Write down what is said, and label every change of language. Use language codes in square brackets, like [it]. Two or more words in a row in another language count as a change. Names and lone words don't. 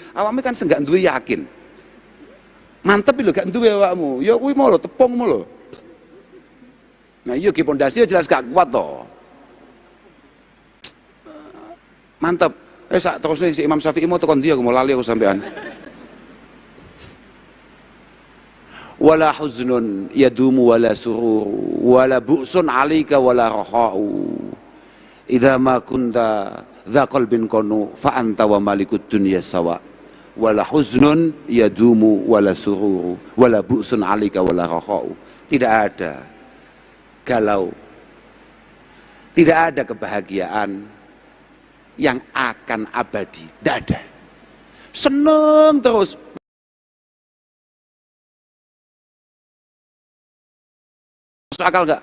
[jv] Awakmu kan enggak duwe yakin. Mantep lho gak duwe awakmu. Ya kuwi mau lho tepungmu lho. Nah iya ki pondasi jelas gak kuat toh. Mantep. Sak terus nih si Imam Syafi'i mau tekan dia, aku mau lali aku sampean. [ar] ولا حزن يدوم ولا سرور ولا بؤس عليك ولا رخاء. إذا ما كنت ذا قلب قنوع فأنت ومالك الدنيا سواء. ولا حزن يدوم ولا سرور ولا بؤس عليك ولا رخاء. [id] Tidak ada galau, tidak ada kebahagiaan yang akan abadi, tidak ada. [jv] Seneng terus. [id] Masuk akal enggak?